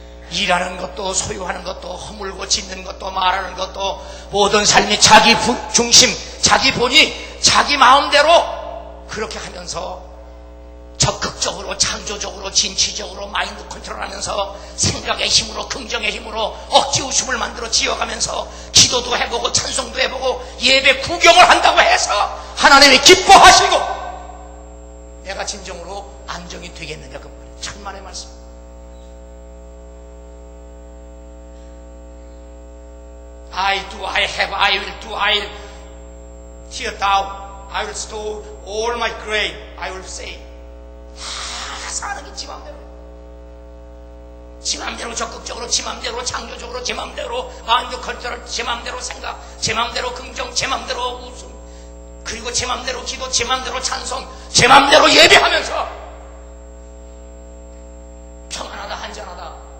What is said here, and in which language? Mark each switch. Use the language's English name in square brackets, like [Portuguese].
[Korean] 일하는 것도, 소유하는 것도, 허물고 짓는 것도, 말하는 것도, 모든 삶이 자기 중심, 자기 본이 자기 마음대로 그렇게 하면서 적극적으로, 창조적으로, 진취적으로 마인드 컨트롤하면서 생각의 힘으로, 긍정의 힘으로 억지 웃음을 만들어 지어가면서 기도도 해보고 찬송도 해보고 예배 구경을 한다고 해서 하나님이 기뻐하시고 내가 진정으로 안정이 되겠느냐, 그 천만의 말씀. [English] I do, I have, I will do, I will tear down, I will store all my grain, I will say. [Korean] 다 사는 게 지 맘대로. 지 맘대로 적극적으로, 지 맘대로 창조적으로, 지 맘대로 마인드 컨트롤, 지 맘대로 생각, 지 맘대로 긍정, 지 맘대로 웃음, 그리고 지 맘대로 기도, 지 맘대로 찬송, 지 맘대로 예배하면서 평안하다, 한전하다.